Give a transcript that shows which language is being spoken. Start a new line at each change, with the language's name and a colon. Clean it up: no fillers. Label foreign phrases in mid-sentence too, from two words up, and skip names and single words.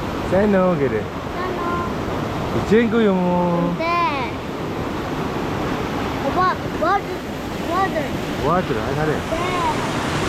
Mongolian: Сайн уу гэрээ. Ичээнгүй юм уу?
Korean: 네. 오빠,
English: water. Water,
Mongolian: хараа.
Korean: 네.